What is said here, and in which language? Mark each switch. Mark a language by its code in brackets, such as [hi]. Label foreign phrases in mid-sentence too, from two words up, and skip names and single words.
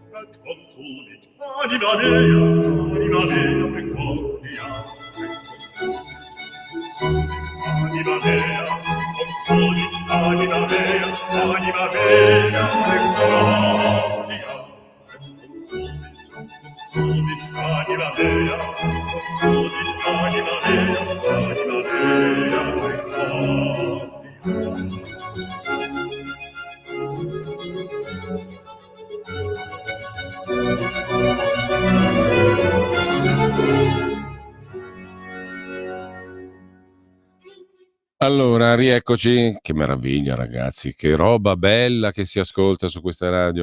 [la] consumit anima mea precordia, anima mea, consumit anima mea precordia, consumit anima mea, consumit anima mea precordia. [it] Allora, rieccoci, che meraviglia ragazzi, che roba bella che si ascolta su questa radio.